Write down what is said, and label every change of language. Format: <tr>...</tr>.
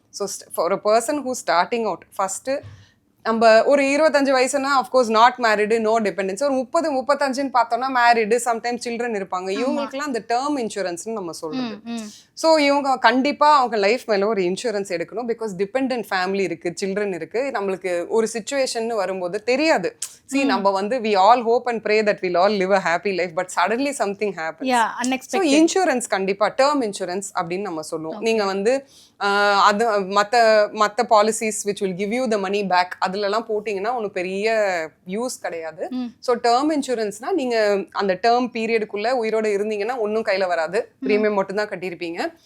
<en>so for a person who starting out, first</en> <ta>நம்ம ஒரு 25 வயசுனா</ta> <en>Of course not married, no dependence.</en> <ta>ஒரு 30-35 பார்த்தோம்னா married, sometimes children இருப்பாங்க. இவங்களுக்குலாம் அந்த டேர்ம் இன்சூரன்ஸ்னு நம்ம சொல்றது. ஸோ இவங்க கண்டிப்பா அவங்க லைஃப் மேல ஒரு இன்சூரன்ஸ் எடுக்கணும். பிகாஸ் டிபெண்டன்ட் ஃபேமிலி இருக்கு, சில்ட்ரன் இருக்கு. நம்மளுக்கு ஒரு சிச்சுவேஷன் வரும்போது தெரியாது. நம்ம வந்து</ta> <en>we all hope and pray that we'll all live a happy life, but suddenly something happens. Yeah, unexpected.</en> <ta>So insurance கண்டிப்பா டேர்ம் இன்சூரன்ஸ் அப்படின்னு நம்ம சொல்லுவோம். நீங்க வந்து அது மத்த policies</ta> <en>which will give you the money back</en> <ta>அதுலலாம் போட்டிங்கன்னா ஒன்றும் பெரிய யூஸ் கிடையாது. ஸோ டேர்ம் இன்சூரன்ஸ்னா நீங்க அந்த டேர்ம் பீரியடுக்குள்ள உயிரோட இருந்தீங்கன்னா ஒன்றும் கையில வராது, ப்ரீமியம் மட்டும் தான் கட்டியிருப்பீங்க.</ta>